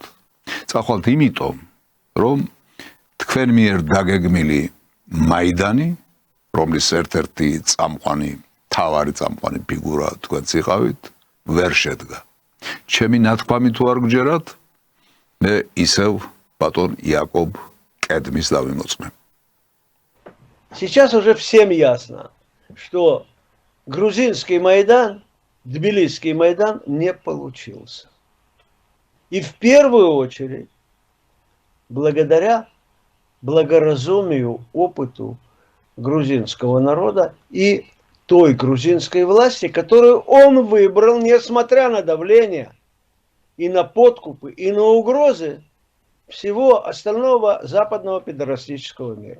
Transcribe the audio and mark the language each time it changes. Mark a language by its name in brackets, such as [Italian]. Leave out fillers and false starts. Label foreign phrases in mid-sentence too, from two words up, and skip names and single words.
[Georgian] წახვალთ იმიტომ, რომ თქვენ მიერ დაგეგმილი მაიდანი, რომლის ერთ-ერთი წამყვანი, მთავარი წამყვანი ფიგურა თქვენც იყავით, ვერ შედგა. ჩემი ნათქვამი თუ არ გჯერათ, მე ისევ ბატონ იაკობ კედმის დავიმოწმე. [Russian] Сейчас уже всем ясно, что грузинский Майдан, тбилисский Майдан не получился. И в первую очередь, благодаря благоразумию, опыту грузинского народа и той грузинской власти, которую он выбрал, несмотря на давление и на подкупы, и на угрозы всего остального западного педерастического мира.